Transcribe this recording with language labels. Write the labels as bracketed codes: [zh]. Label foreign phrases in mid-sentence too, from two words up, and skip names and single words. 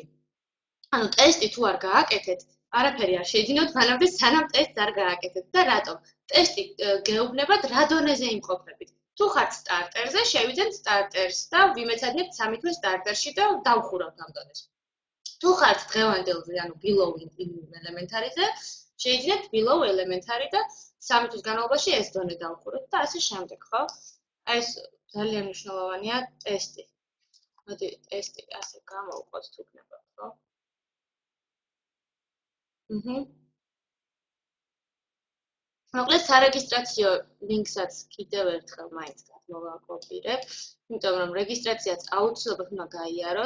[ka] ანუ ტესტი თუ არ გააკეთეთ, არაფერი არ შეიძინოთ, მანამდე სანამ ტესტს არ გააკეთეთ და რატომ? ტესტი გეუბნებათ რა დონეზე იმყოფებით. თუ ხართ სტარტერზე, შევიძენთ სტარტერს და ვიმეცადინებთ 3 თვის სტარტერში და დავხურავთ ამ დონეს. თუ ხართ დღევანდელზე, ანუ [en] below elementary- [ka] ზე, შეიძინეთ [en] below elementary [ka] და 3 თვის განმავლობაში ეს დონე დავხუროთ და ასე შემდეგ, ხო? აი ეს ძალიან მნიშვნელოვანია ტესტი. მოდი ტესტი ასე გამოვყოთ თუ გნებავთ, ხო? მოკლედ სარეგისტრაციო ლინკსაც კიდევ ერთხელ მაინც გადმოვაკოპირებ, იმიტომ რომ რეგისტრაციაც აუცილებლად უნდა გაიაროთ.